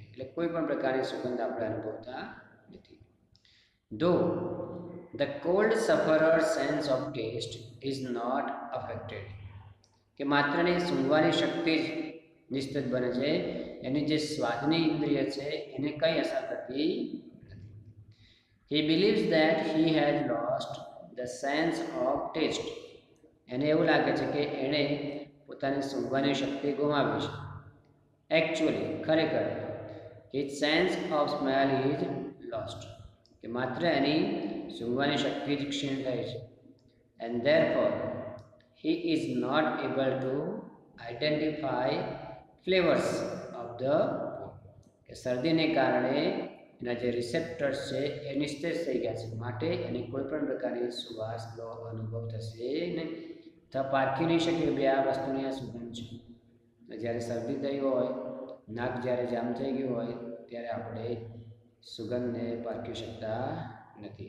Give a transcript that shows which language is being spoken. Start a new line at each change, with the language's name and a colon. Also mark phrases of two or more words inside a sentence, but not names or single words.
Gujarati: એટલે કોઈ પણ પ્રકારની સુગંધ આપણે અનુભવતા નથી.
English: though the cold sufferer sense of taste is not affected,
Gujarati: કે માત્રની સૂંઘવાની શક્તિ જ નિસ્તેજ બને છે, એની જે સ્વાદની ઇન્દ્રિય છે એને કંઈ અસર થતી નથી.
English: He believes that he has lost the sense of taste.
Gujarati: એને એવું લાગે છે કે એણે પોતાની સૂંઘવાની શક્તિ ગુમાવી છે.
English: એકચ્યુઅલી ખરેખર his sense of smell is lost,
Gujarati: કે માત્ર એની સૂંઘવાની શક્તિ જ ક્ષીણ થઈ છે.
English: And therefore he is not able to identify flavors of the food,
Gujarati: કે શરદીને કારણે એના જે રિસેપ્ટર્સ છે એ નિસ્તેજ થઈ ગયા છે, માટે એને કોઈ પણ પ્રકારની સુવાસનો અનુભવ થશે નહીં. પારખી નહીં શકે બે આ વસ્તુની આ સુગંધ છે. જ્યારે શરદી થઈ હોય, નાક જ્યારે જામ થઈ ગયું હોય ત્યારે આપણે સુગંધને પારખી શકતા નથી.